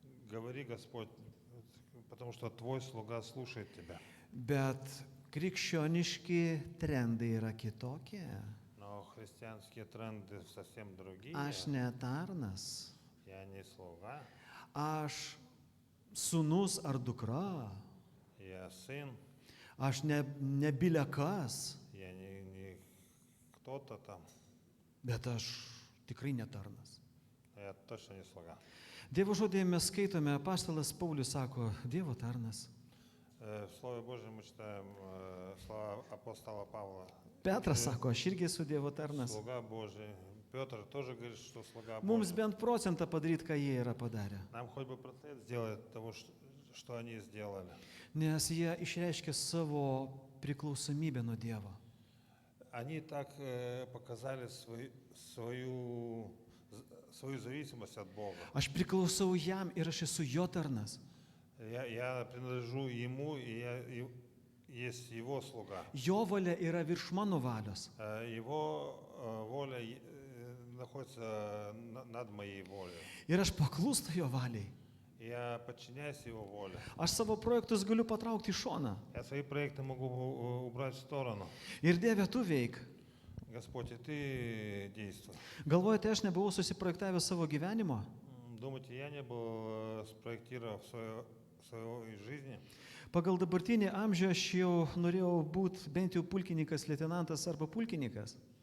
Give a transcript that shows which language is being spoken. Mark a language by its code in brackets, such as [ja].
[ru] Говори, Господь, потому что Твой слуга слушает Тебя. [lt] Bet krikščioniški trendai yra kitokie. [ru] Но христианские тренды совсем другие. [lt] Aš ne tarnas. [ru] Я не слуга, [lt] Aš sūnus ar dukra. [ru] я сын, [lt] Aš ne bilekas. [ru] я не кто-то там, [lt] Bet aš tikrai ne tarnas. [ru] я точно не слуга. [lt] Dievo žodėje mes skaitome, apaštalas Paulius sako, Dievo tarnas. [ru] В Слове Божьем мы читаем слова апостола Павла. [lt] Petras sako, aš irgi esu Dievo tarnas. [ru] Слуга Божий. Петр тоже говорит, что слуга [lt] Mums [ru] Божий. [lt] bent procentą padaryti, ką jie yra padarę. [ru] Нам хоть бы процент сделать того, что они сделали. [lt] Nes jie išreiškia savo priklausomybę nuo Dievo. [ru] они так показали свою зависимость от Бога. [lt] Aš priklausau jam ir aš esu jo tarnas. [ru] Я принадлежу ему, и есть его слуга. [lt] Jo valia yra virš mano valios. [ru] Его воля находится над моей волей. [lt] Ir aš paklūstu jo valiai. [ru] Я подчиняюсь его воле. [lt] Aš savo projektus galiu patraukti į šoną. [ru] Я свои проекты могу убрать в сторону. [lt] Ir Dieve, tu veik. [ru] Господь, и ты действуй. [lt] Galvojate, aš nebuvau susiprojektavęs savo gyvenimo? [ru] Думаете, я не был спроектировав своей жизни? [lt] Pagal dabartinį amžių aš jau norėjau būti bent jau pulkininkas, leitenantas arba pulkininkas.